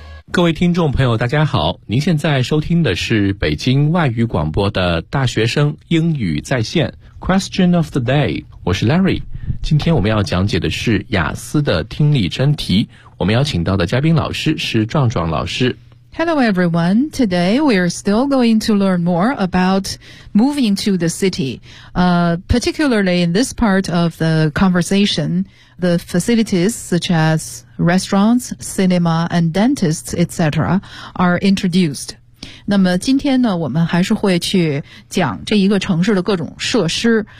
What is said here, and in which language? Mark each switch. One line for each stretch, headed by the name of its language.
Chinese: 各位听众朋友大家好，您现在收听的是北京外语广播的大学生英语在线 Question of the day， 我是 Larry。今天我们要讲解的是雅思的听力真题，我们邀请到的嘉宾老师是壮壮老师。
English: Hello everyone, today we are still going to learn more about moving to the city. Particularly in this part of the conversation, the facilities such as restaurants, cinema and dentists, etc. are introduced.
Chinese: 那么今天呢，我们还是会去讲这一个城市的各种设施。